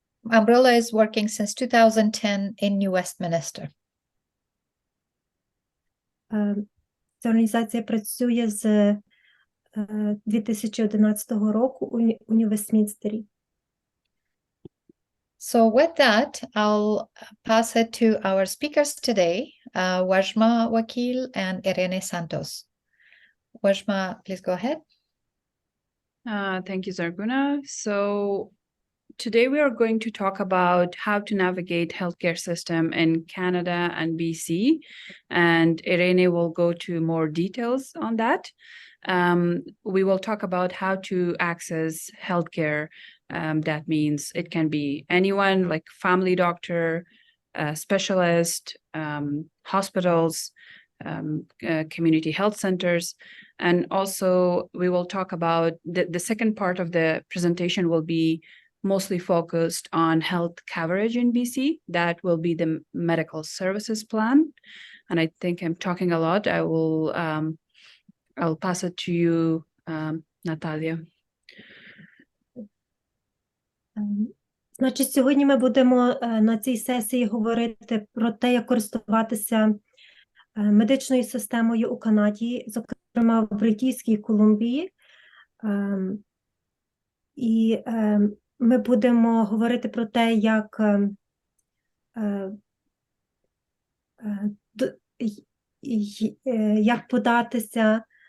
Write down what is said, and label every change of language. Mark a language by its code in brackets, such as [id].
[en] Umbrella is working since 2010 in New Westminster. [uk] Ця організація працює з 2011 року у Нью-Вестмінстері. [en] So with that, I'll pass it to our speakers today, Wajma Wakil and Irene Santos. Wajma, please go ahead. Thank you, Zarguna. So today we are going to talk about how to navigate healthcare system in Canada and BC, and Irene will go to more details on that. We will talk about how to access healthcare. That means it can be anyone, like family doctor, specialist, hospitals, community health centers. And also we will talk about the second part of the presentation will be mostly focused on health coverage in BC. That will be the medical services plan. And I think I'm talking a lot. I'll pass it to you, Natalia. [uk] Значить, сьогодні ми будемо на цій сесії говорити про те, як користуватися медичною системою у Канаді, зокрема в Британській Колумбії. І ми будемо говорити про те, як податися